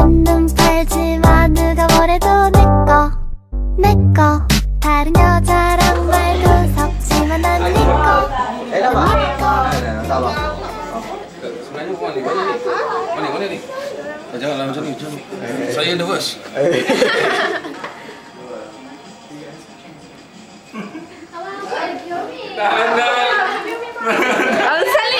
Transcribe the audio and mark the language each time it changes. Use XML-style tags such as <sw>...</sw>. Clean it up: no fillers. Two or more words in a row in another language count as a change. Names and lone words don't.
<ko>눈 팔지마 누가 뭐래도 내꺼 다른 여자랑 말도 섞지만 난 니꺼</ko> <ms>Sebenarnya bukan ni, mana ni? Janganlah macam ni, saya nervous. Abang Salih.</ms>